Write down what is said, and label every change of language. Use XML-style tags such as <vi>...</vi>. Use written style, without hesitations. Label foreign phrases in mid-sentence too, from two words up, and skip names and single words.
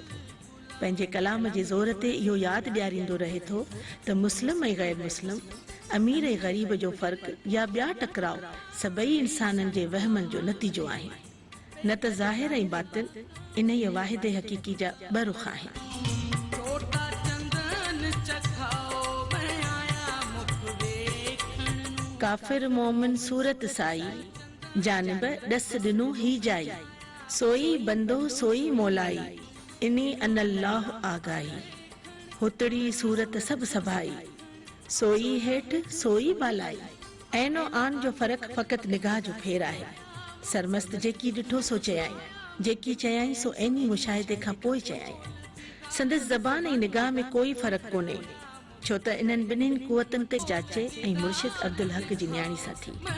<sd>पंहिंजे कलाम जे ज़ोर ते इहो यादि ॾियारींदो रहे थो त मुस्लिम ऐं गैर मुस्लिम, अमीर ऐं ग़रीब जो फ़र्क़ु या ॿिया टकराव सभई इंसाननि जे वहमनि जो नतीजो आहिनि, न त ज़ाहिर ऐं बातिल इन ई वाहिदे हक़ीक़ी जा ॿ रुख़ आहिनि। काफ़िर मोमिन सूरत साई, जानब दस दिनो ही जाई, सोई बंदो सोई मोलाई, इनी अनल्लाह आगाई, हुतड़ी सूरत सब सभाई, सोई हेठ सोई बालाई। ऐनो आन जो फर्क फकत निगाह जो फेर आहे। सरमस्त जेकी ॾिठो सो चयाई, जेकी चयाई सो ऐनी मुशाहिदे खां पोइ चयाई। संदसि ज़बान ऐं निगाह में कोई फर्क कोन्हे, छो त इन्हनि ॿिन्हिनि कुवतनि ते जाचे ऐं मुर्शिद अब्दुल हक जी न्याणी सां थी।</sd>